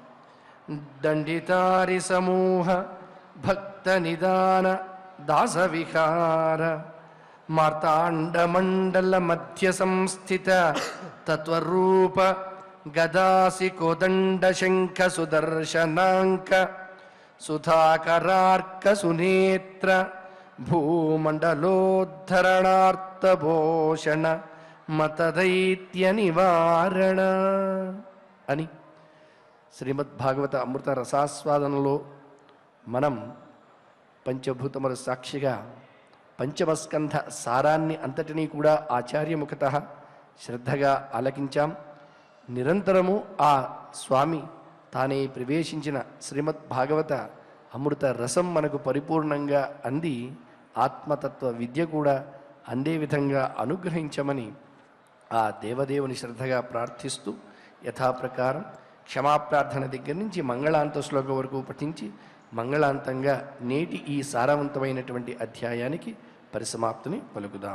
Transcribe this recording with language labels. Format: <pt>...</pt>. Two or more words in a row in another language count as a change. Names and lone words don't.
<sa>दंडितारिसमूह भक्तनिदान दासविहार मार्तांडमंडल मध्य संस्थित तत्वरूप गदासि कोदंड शंख सुदर्शनांक सुधाकरार्क सुनेत्र भूमंडलोद्धरणार्थभूषण मतदैत्य निवारण</sa> <te>అని శ్రీమద్భాగవత అమృత రసాస్వాదనలో మనం పంచభూతముల సాక్షిగా పంచమస్కంధ సారాన్ని అంతటినీ కూడా ఆచార్యముఖత శ్రద్ధగా ఆలకించాం. నిరంతరము ఆ స్వామి తానే ప్రవేశించిన శ్రీమద్భాగవత అమృత రసం మనకు పరిపూర్ణంగా అంది ఆత్మతత్వ విద్య కూడా అందే విధంగా అనుగ్రహించమని ఆ దేవదేవుని శ్రద్ధగా ప్రార్థిస్తూ యథాప్రకారం క్షమాప్రార్థన దగ్గర నుంచి మంగళాంత శ్లోకం వరకు పఠించి మంగళాంతంగా నేటి ఈ సారవంతమైనటువంటి అధ్యాయానికి పరిసమాప్తిని పలుకుదాం.</te>